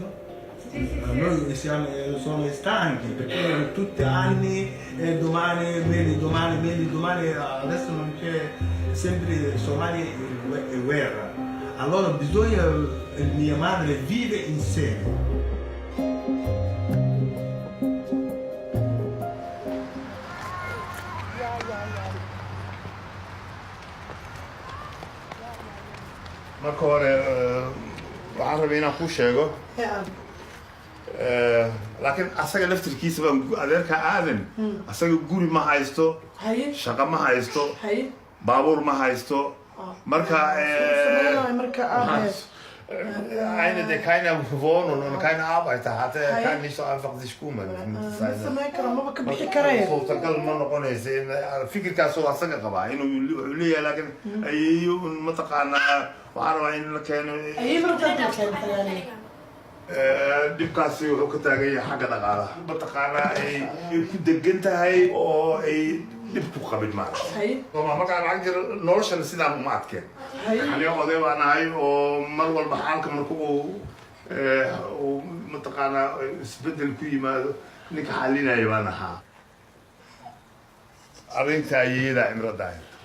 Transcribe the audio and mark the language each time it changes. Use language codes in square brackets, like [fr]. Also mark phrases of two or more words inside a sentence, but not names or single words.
[it] Sì. Noi sono stanchi perché tutti anni domani, domani, adesso non c'è sempre Somalia è guerra. Allora bisogna, mia madre vive insieme. [so] marka hore waxaan rabay inaan kuu sheego laakiin asaga laftirkiisa baan adeerka aadan asaga guri ma haysto shaqo ma haysto baabuur ma haysto marka [de] eine der keine Wohnung und keine Arbeit hatte, kann nicht so einfach sich kümmern. [so] suurtagal ma noqonaysa in fikirkaasoo asaga qabaa inuu leeyahay laakiin ayeeyo mataqaanaa waxaan rabaa in la keeno dhibkaasi wuxuu ka taagan yahay xagga dhaqaalaha mataqaanaa ay ku degan tahay oo ay dhib ku qabin maaragta markaan lacag jiro noloshana sidaan uma adkeen aniga oday baan ahay oo mar walba xaalka marka uu mataqaanaa isbedel ku yimaado ninka xalinaya baan ahaa arrinta ayeeyada cimro daahir